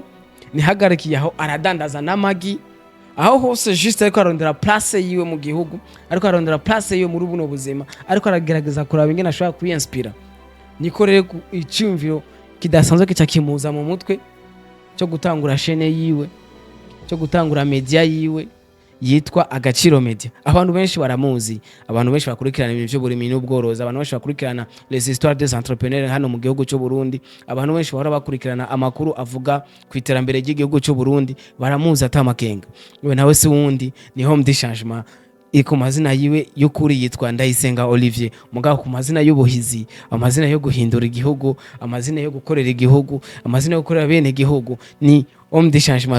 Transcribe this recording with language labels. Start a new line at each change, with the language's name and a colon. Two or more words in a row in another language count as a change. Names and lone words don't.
Rundi: Ntihagarikiye aho aradandaza n'amagi, aho hose juste ariko arondera place yiwe mu gihugu, ariko arondera place yiwe muri buno buzima, ariko aragerageza kuraba ingene ashobora kwinspira. Niko rero iciyumviro kidasanzwe kica kimuza mu mutwe cyo gutangura chaîne yiwe, cyo gutangura media yiwe yitwa Agaciro Media. Abantu benshi baramuzi, abantu benshi bakurikirana ibintu by'uburimyi n'ubworozi, abantu benshi bakurikirana
French: les histoires des entrepreneurs
Rundi: hano mu gihugu cy'u Burundi, abantu benshi bahora bakurikirana amakuru avuga ku iterambere ry'igihugu cy'u Burundi, baramuzi atamakenga. We nawe si wundi ni Homme du Changement. Iko mazina yiwe y'ukuri yitwa Ndayisenga Olivier, mugabo ku mazina y'ubuhizi, amazina yo guhindura igihugu, amazina yo gukorera igihugu, amazina yo gukorera bene igihugu ni Homme du Changement.